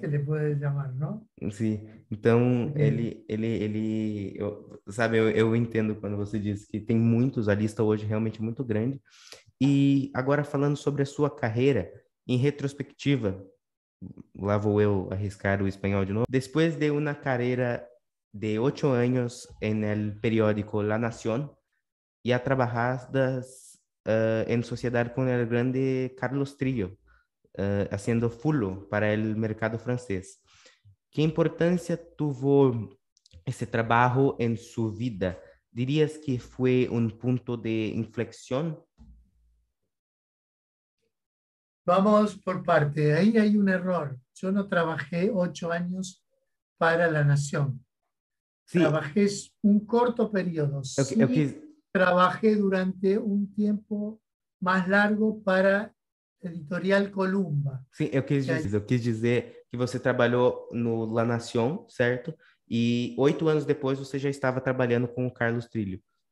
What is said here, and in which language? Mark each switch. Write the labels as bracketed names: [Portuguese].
[Spanish] le puede llamar, ¿no? [Portuguese] sim. Então, Porque, sabe, eu entendo quando você diz que tem muitos, a lista hoje é realmente muito grande. E agora falando sobre a sua carreira, em retrospectiva, lá vou eu arriscar o espanhol de novo. [Spanish] Después de una carrera de 8 años en el periódico La Nación, ya trabajadas en sociedad con el grande Carlos Trillo. haciendo fulo para el mercado francés. ¿Qué importancia tuvo ese trabajo en su vida? ¿Dirías que fue un punto de inflexión? Vamos por parte. Ahí hay un error. Yo no trabajé 8 años para La Nación. Sí, Trabajé un corto periodo. [Portuguese] eu [Spanish] Sí, [Portuguese] quis, [Spanish] trabajé durante un tiempo más largo para Editorial Columba. [Portuguese] sim, eu quis dizer que você trabalhou no La Nación, certo? E 8 anos depois você já estava trabalhando com o Carlos Trillo,